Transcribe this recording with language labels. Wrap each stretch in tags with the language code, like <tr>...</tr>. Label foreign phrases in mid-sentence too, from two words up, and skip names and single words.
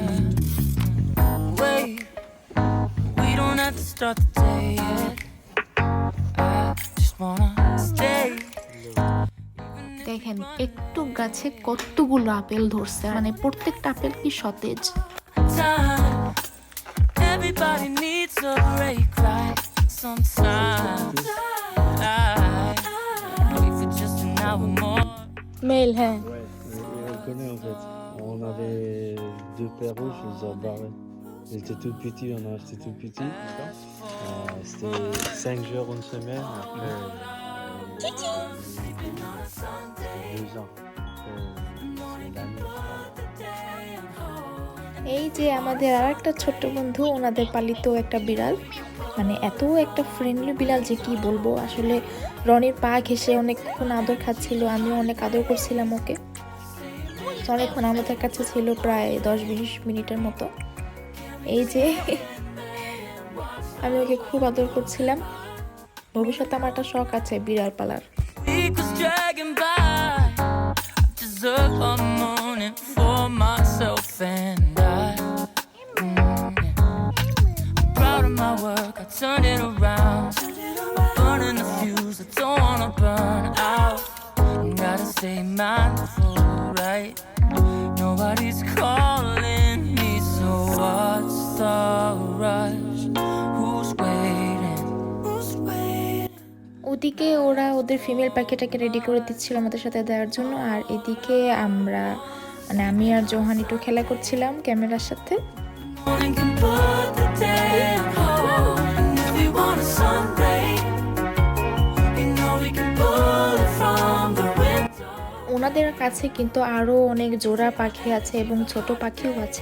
<bn>দেখেন একটু গাছে কতগুলো আপেল ধরছে, মানে প্রত্যেকটা আপেল কি সতেজ। মেল হ্যাঁ।</bn> <fr>On connaît en fait. On avait 2 paires rouges, je les ai barrés. Ils étaient tout petits, on a acheté tout petit. C'était 5 jours, 1 semaine. Après, 2 ans. C'est l'année.</fr> <bn>এই যে আমাদের আর একটা ছোট্ট বন্ধু, ওনাদের পালিত একটা বিড়াল, মানে এত একটা ফ্রেন্ডলি বিড়াল যে কি বলবো। আসলে রনির পা ঘেঁষে অনেকক্ষণ আদর খাচ্ছিল, আমিও অনেক আদর করছিলাম ওকে। অনেকক্ষণ আমাদের কাছে ছিল, প্রায় 10-20 মিনিটের মতো। এই যে আমি ওকে খুব আদর করছিলাম। ভবিষ্যতে আমার একটা শখ আছে বিড়াল পালার।</bn> <en>Turn it around, I'm burning the fuse, I don't wanna burn out. Gotta stay mindful, right? Nobody's calling me, so what's the</en> <bn>ওদিকে ওরা ওদের ফিমেল পাখিটাকে রেডি করে দিচ্ছিল আমাদের সাথে দেওয়ার জন্য, আর এদিকে আমরা মানে আমি আর জোহান একটু খেলা করছিলাম ক্যামেরার সাথে। ওনাদের কাছে কিন্তু আরও অনেক জোড়া পাখি আছে এবং ছোট পাখিও আছে।</bn>